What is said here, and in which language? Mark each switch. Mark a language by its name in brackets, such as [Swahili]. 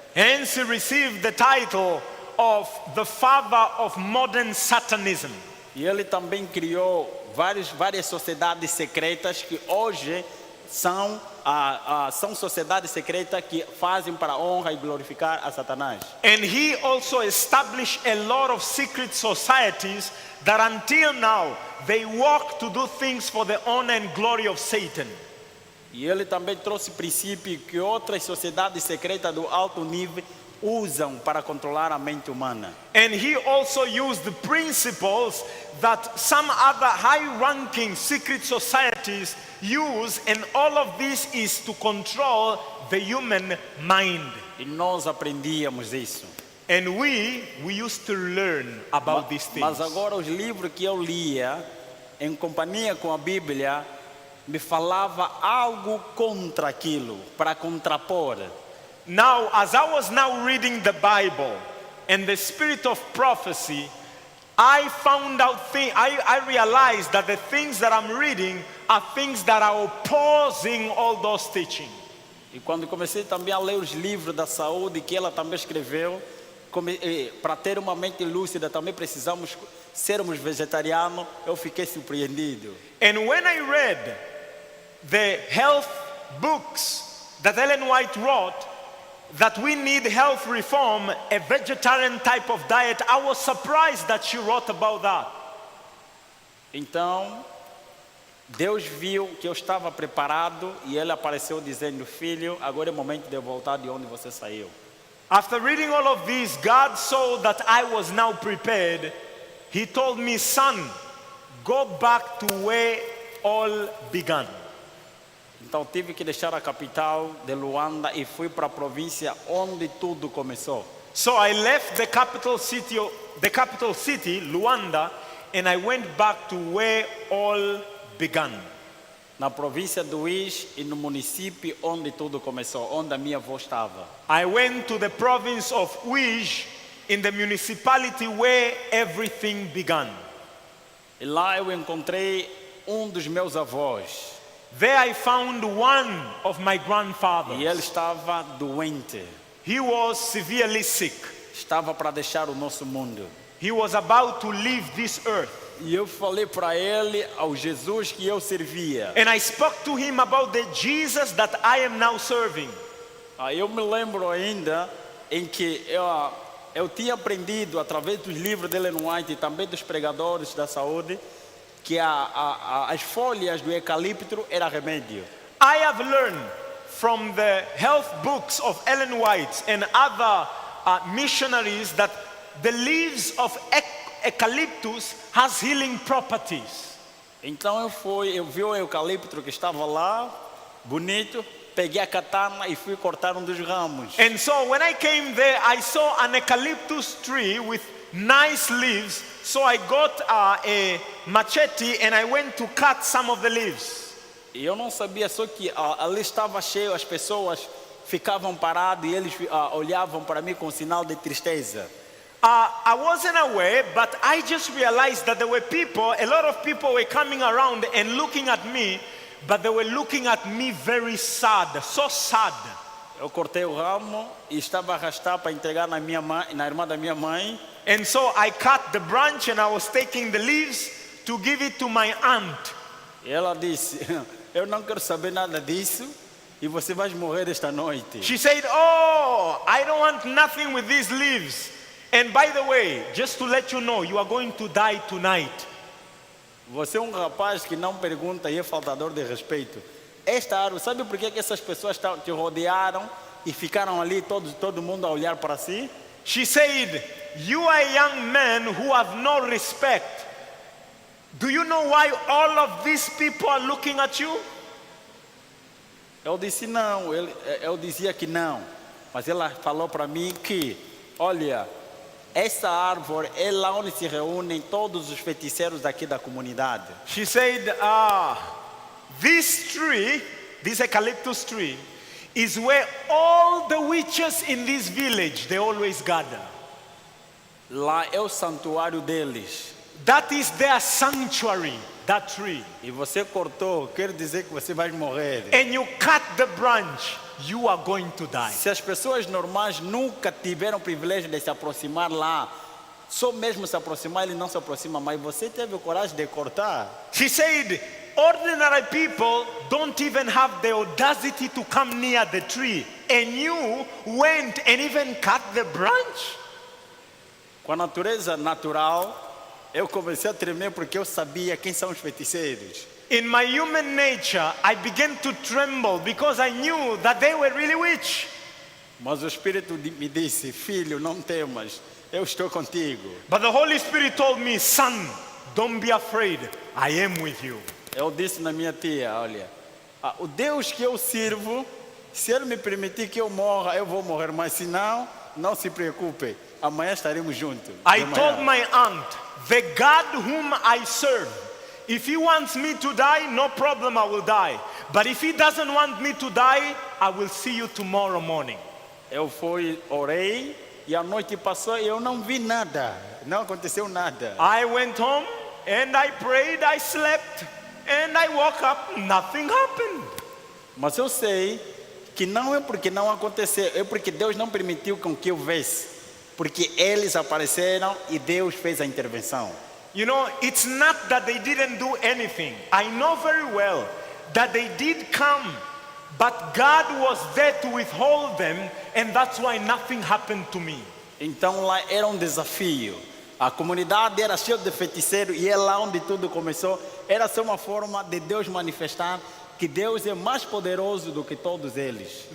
[English] Hence he received the title of the father of modern Satanism. [Portuguese] E ele também criou várias sociedades secretas que hoje são sociedades secretas que fazem para honra e glorificar a Satanás. [English] And he also established a lot of secret societies that until now they work to do things for the honor and glory of Satan. [Portuguese] E ele também trouxe princípios que outras sociedades secretas do alto nível usam para controlar a mente humana. [English] And he also used the principles that some other high-ranking secret societies use, and all of this is to control the human mind. [Portuguese] E nós aprendíamos isso. [English] And we used to learn about these things. [Portuguese] Mas agora os livros que eu lia, em companhia com a Bíblia, me falava algo contra aquilo, para contrapor. [English] Now, as I was now reading the Bible and the spirit of prophecy, I found out I realized that the things that I'm reading are things that are opposing all those teachings. [Portuguese] E quando comecei também a ler os livros da saúde que ela também escreveu, para ter uma mente lúcida também precisamos sermos vegetarianos, eu fiquei surpreendido. [English] And when I read the health books that Ellen White wrote, that we need health reform, a vegetarian type of diet, I was surprised that she wrote about that. [Portuguese] Então, Deus viu que eu estava preparado e ele apareceu dizendo: filho, agora é o momento de eu voltar de onde você saiu. [English] After reading all of this, God saw that I was now prepared. He told me, son, go back to where all began. [Portuguese] Então tive que deixar a capital de Luanda e fui para a província onde tudo começou. [English] So I left the capital city, Luanda, and I went back to where all began. [Portuguese] Na província do Uís e no município onde tudo começou, onde a minha avó estava. [English] I went to the province of Uís, in the municipality where everything began. [Portuguese] E lá eu encontrei dos meus avós. [English] There I found one of my grandfathers. [Portuguese] E ele estava doente. [English] He was severely sick. [Portuguese] Estava para deixar o nosso mundo. [English] He was about to leave this earth. [Portuguese] E eu falei para ele ao Jesus que eu servia. [English] And I spoke to him about the Jesus that I am now serving. [Portuguese] Eu me lembro ainda em que eu tinha aprendido através dos livros de Ellen White e também dos pregadores da saúde que as folhas do eucalipto era remédio. [English] I have learned from the health books of Ellen White and other missionaries that the leaves of eucalyptus has healing properties. [Portuguese] Então eu vi o eucalipto que estava lá, bonito, peguei a katana e fui cortar dos ramos. [English] And so when I came there, I saw an eucalyptus tree with nice leaves. So I got a machete and I went to cut some of the leaves. [Portuguese] E eu não sabia só que ali estava cheio, as pessoas ficavam paradas e eles olhavam para mim com sinal de tristeza. [English] I wasn't aware, but I just realized that there were people, a lot of people were coming around and looking at me, but they were looking at me very sad, so sad. [Portuguese] Eu cortei o ramo e estava a arrastar para entregar na irmã da minha mãe. [English] And so I cut the branch and I was taking the leaves to give it to my aunt. [Portuguese] E ela disse: eu não quero saber nada disso e você vai morrer esta noite. [English] She said, oh, I don't want nothing with these leaves. And by the way, just to let you know, you are going to die tonight. [Portuguese] Você é rapaz que não pergunta e é faltador de respeito. Esta árvore, sabe por que essas pessoas te rodearam e ficaram ali todo mundo a olhar para si. [English] She said, "You are a young man who have no respect. Do you know why all of these people are looking at you?" [Portuguese] Eu disse não, eu dizia que não. Mas ela falou para mim que, olha, essa árvore é lá onde se reúnem todos os feiticeiros daqui da comunidade. [English] She said, "This tree, this eucalyptus tree, is where all the witches in this village, they always gather. [Portuguese] Lá é o santuário deles. [English] That is their sanctuary, that tree. [Portuguese] E você cortou, quer dizer que você vai morrer. [English] And you cut the branch, you are going to die." [Portuguese] Se as pessoas normais nunca tiveram o privilégio de se aproximar lá, só mesmo se aproximar, ele não se aproxima, mas você teve a coragem de cortar. [English] She said, ordinary people don't even have the audacity to come near the tree. And you went and even cut the branch? [Portuguese] Com a natureza natural, eu comecei a tremer porque eu sabia quem são os feiticeiros. [English] In my human nature, I began to tremble because I knew that they were really witch. [Portuguese] Mas o Espírito me disse, filho, não temas, eu estou contigo. [English] But the Holy Spirit told me, "Son, don't be afraid. I am with you." [Portuguese] Eu disse na minha tia, olha, o Deus que eu sirvo, se Ele me permitir que eu morra, eu vou morrer, mas se não, não se preocupe, amanhã estaremos juntos. [English] I told my aunt, "The God whom I serve, if He wants me to die, no problem, I will die. But if He doesn't want me to die, I will see you tomorrow morning." [Portuguese] Eu fui, orei, e a noite passou e eu não vi nada, não aconteceu nada. [English] I went home and I prayed, I slept, and I woke up, nothing happened. [Portuguese] Mas eu sei que não é porque não aconteceu, é porque Deus não permitiu com que eu visse. Porque eles apareceram e Deus fez a intervenção. [English] You know, it's not that they didn't do anything. I know very well that they did come, but God was there to withhold them, and that's why nothing happened to me. [Portuguese] Então lá era um desafio. A comunidade era cheia de feiticeiros e é lá onde tudo começou. Era só uma forma de Deus manifestar que Deus é mais poderoso do que todos eles.